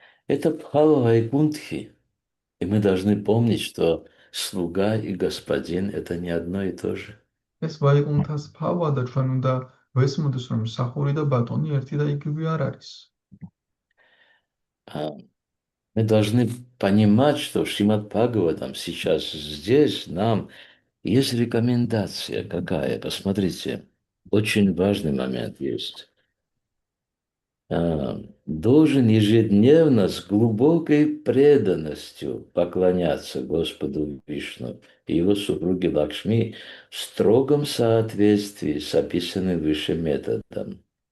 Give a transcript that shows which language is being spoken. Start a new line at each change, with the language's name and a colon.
Russian: Это Бхава Вайкунтхи. И мы должны помнить, что слуга и господин– это не одно и то же.
Georgian: ეს ვაიკუნთას ფავა და ჩვენ უნდა ვესმოდეს, რომ მსახური და ბატონი ერთი და იგივე არ არის.
Russian: А мы должны понимать, что в Шримад Бхагаватам сейчас здесь нам есть рекомендация какая. Посмотрите, очень важный момент есть. Должен ежедневно с глубокой преданностью поклоняться Господу Вишну и его супруге Лакшми в строгом соответствии с описанным выше методом.